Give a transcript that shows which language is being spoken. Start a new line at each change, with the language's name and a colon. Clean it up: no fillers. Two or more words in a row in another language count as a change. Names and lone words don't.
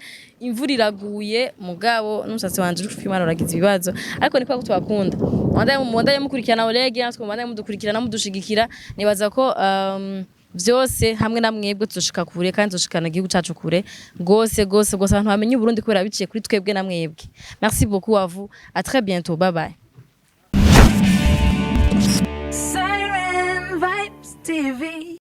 Rundi: imvura iraguye mugabo n'umusatsi wanje uri kwimana uragize ibibazo ariko niko tubakunda mandaye mukurikirana Olegue natwe mandaye mudukurikirana mudushigikira nibaza ko vyose hamwe na mwebwe tuzoshika kure kandi tuzoshikana igihugu cacu kure gose abantu bamenye Burundi kubera biciye kuri twebwe na mwebwe
French: merci beaucoup à vous à très bientôt
English: bye bye
Rundi: Siren Vibes TV